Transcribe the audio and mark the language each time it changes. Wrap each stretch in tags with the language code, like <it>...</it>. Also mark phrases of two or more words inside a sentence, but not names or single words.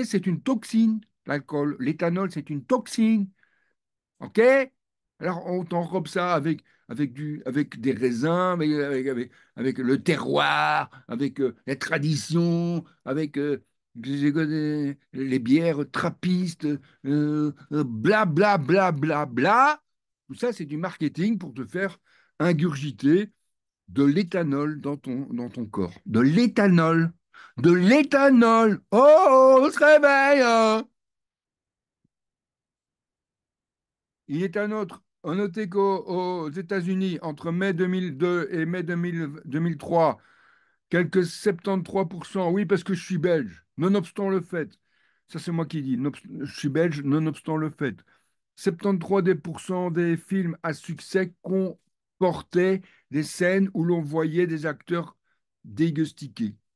<fr>C'est une toxine, l'alcool. L'éthanol, c'est une toxine. OK? Alors, on t'enrobe ça avec des raisins, avec le terroir, avec la tradition, avec les bières trappistes, bla, bla, bla, bla, bla. Tout ça, c'est du marketing pour te faire ingurgiter de l'éthanol dans ton corps. De l'éthanol. De l'éthanol. Oh, on se réveille, hein. Il est à noter qu'aux États-Unis, entre mai 2002 et mai 2003, quelques 73%, oui, parce que je suis belge, nonobstant le fait, ça c'est moi qui dis, je suis belge, nonobstant le fait, 73% des films à succès comportaient des scènes où l'on voyait des acteurs dégustiqués.</fr>